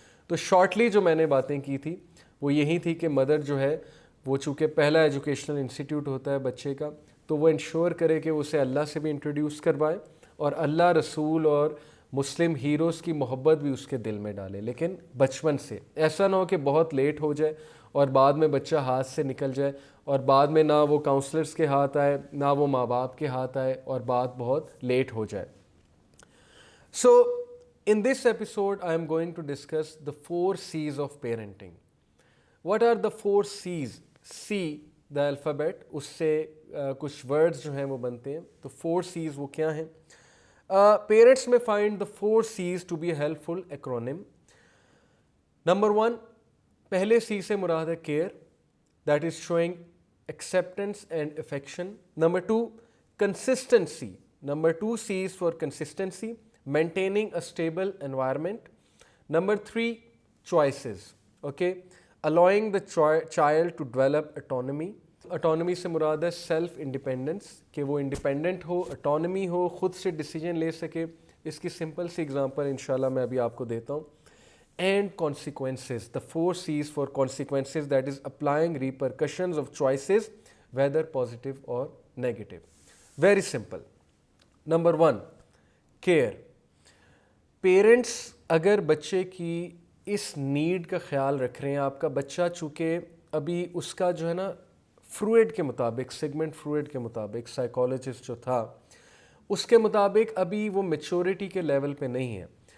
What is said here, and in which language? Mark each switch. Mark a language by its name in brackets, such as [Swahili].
[Hindi] तो शॉर्टली जो मैंने बातें की थी वो यही थी कि मदर जो है वो चूँकि पहला एजुकेशनल इंस्टीट्यूट होता है बच्चे का, तो वो इंश्योर करे कि उसे अल्लाह से भी इंट्रोड्यूस करवाए और अल्लाह, रसूल और मुस्लिम हीरोज़ की मोहब्बत भी उसके दिल में डाले, लेकिन बचपन से। ऐसा ना हो कि बहुत लेट हो जाए और बाद में बच्चा हाथ से निकल जाए और बाद में ना वो काउंसलर्स के हाथ आए, ना वो माँ बाप के हाथ आए और बात बहुत लेट हो जाए। [English] So in this episode I am going to discuss the 4 C's of parenting. What are the 4 C's? C the alphabet, [Hindi] उससे कुछ words जो हैं वो बनते हैं। तो 4 C's वो क्या हैं? [English] Parents may find the 4 C's to be a helpful acronym. Number 1, [Hindi] पहले C से मुराद है [English] care, that is showing acceptance and affection. Number 2, consistency. Number 2 C is for consistency, maintaining a stable environment. Number 3, choices. Okay, allowing the child to develop autonomy. [Hindi] Autonomy से मुराद है self independence, कि वो independent हो, autonomy हो, खुद से decision ले सके। इसकी simple सी example इंशाल्लाह मैं अभी आपको देता हूँ। [English] And consequences, the 4 C's for consequences, that is applying repercussions of choices, whether positive or negative. Very simple. Number 1, care. [Hindi] Parents अगर बच्चे की इस नीड का ख्याल रख रहे हैं, आपका बच्चा चूँकि अभी उसका जो है ना फ्रूइड के मुताबिक, सिगमंड फ्रूइड के मुताबिक, साइकोलॉजिस्ट जो था उसके मुताबिक अभी वो मैच्योरिटी के लेवल पे नहीं है।